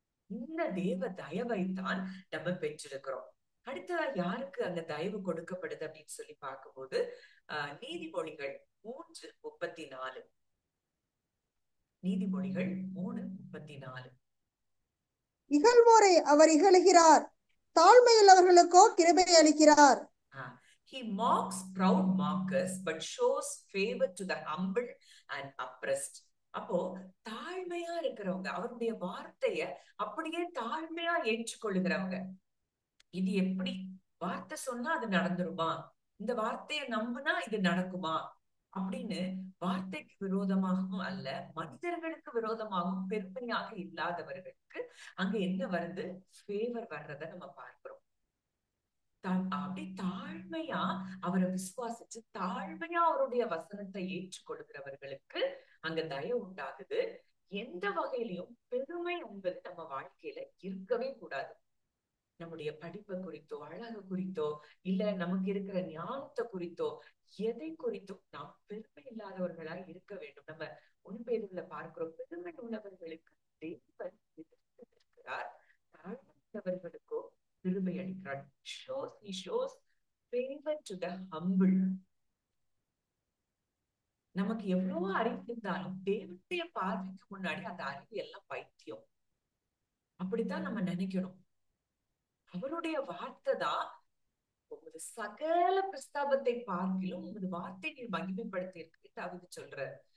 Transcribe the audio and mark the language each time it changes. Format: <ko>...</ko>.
<ta>இந்த தேவ தயவைத்தான் நம்ம பெற்றிருக்கிறோம். அடுத்ததா யாருக்கு அந்த தயவு கொடுக்கப்படுது அப்படின்னு சொல்லி பார்க்கும்போது நீதிமொழிகள் 3:34 நீதிமொழிகள் 3:34 இகழ்வோரை அவர் இகழுகிறார், தாழ்மையுள்ளவர்களுக்கோ கிருபை அளிக்கிறார்.</ta> <en>He mocks proud mockers but shows favor to the humble and oppressed.</en> <ta>அப்போ தாழ்மையா இருக்கிறவங்க அவருடைய வார்த்தைய அப்படியே தாழ்மையா ஏற்றுக்கொள்ளுகிறவங்க. இது எப்படி வார்த்தை சொன்னா அது நடந்துருமா, இந்த வார்த்தையை நம்பினா இது நடக்குமா அப்படின்னு வார்த்தைக்கு விரோதமாகவும் அல்ல, மனிதர்களுக்கு விரோதமாகவும் பெருமையாக இல்லாதவர்களுக்கு அங்க என்ன வருது, ஃபேவர் வர்றத நம்ம பார்க்கிறோம். அப்படி தாழ்மையா அவரை விசுவாசிச்சு தாழ்மையா அவருடைய வசனத்தை ஏற்றுக்கொள்கிறவர்களுக்கு அங்க தயவு உண்டாகுது. எந்த வகையிலையும் பெருமை என்பது நம்ம வாழ்க்கையில இருக்கவே கூடாது. நம்முடைய படிப்பை குறித்தோ அழகு குறித்தோ இல்ல நமக்கு இருக்கிற ஞானத்தை குறித்தோ எதை குறித்தும் நாம் பெருமை இல்லாதவர்களாய் இருக்க வேண்டும். நம்ம உண்மையில பார்க்கிறோம், பெருமை உள்ளவர்களுக்கு தேவன் இருக்கிறார், தாழ்மை உள்ளவர்களுக்கோ கிருபை அளிக்கிறார்.</ta> <en>He shows favor to the humble.</en> <ta>நமக்கு எவ்வளவோ அறிவு இருந்தாலும் தேவனுடைய பார்வைக்கு முன்னாடி அந்த அறிவு எல்லாம் பைத்தியம். அப்படித்தான் நம்ம நினைக்கணும். அவருடைய வார்த்தை தான் உமது சகல பிரஸ்தாபத்தை பார்க்கிலும் உமது வார்த்தை நீர் மகிமைப்படுத்தி இருக்கு சொல்றாரு.</ta>